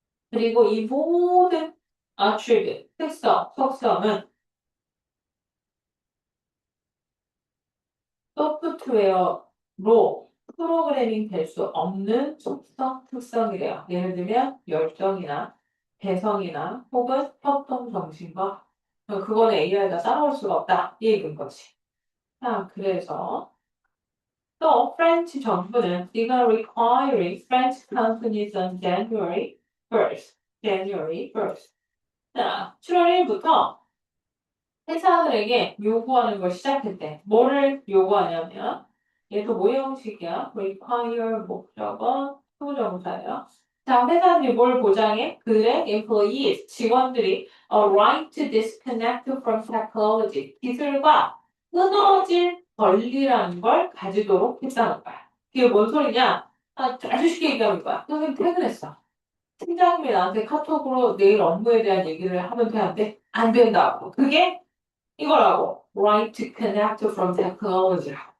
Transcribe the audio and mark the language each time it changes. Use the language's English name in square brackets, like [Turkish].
[Korean] 그리고 이 모든 attribute, 특성, 속성은 소프트웨어로 프로그래밍 될 수 없는 속성, 특성이래요. 예를 들면 열정이나 개성이나 혹은 협동정신과 그거는 AI가 따라올 수가 없다. 이 얘기인 거지. 자, 그래서 또 프렌치 정부는 [English] began requiring French companies on January 1st. January 1st. [Korean] 자, 7월 1일부터 회사들에게 요구하는 걸 시작했대. 뭐를 요구하냐면 얘도 모형식이야. require 목적어 투부정사예요. 자, 회사들이 뭘 보장해? 그들의 employees, 직원들이 [English] a right to disconnect from technology, [Korean] 기술과 끊어질 권리라는 걸 가지도록 했다는 거야. 이게 뭔 소리냐? 아주 쉽게 얘기하는 거야. 선생님 퇴근했어. 팀장님이 나한테 카톡으로 내일 업무에 대한 얘기를 하면 되는데 안 된다고. 그게 이거라고. [English] Right to connect from technology.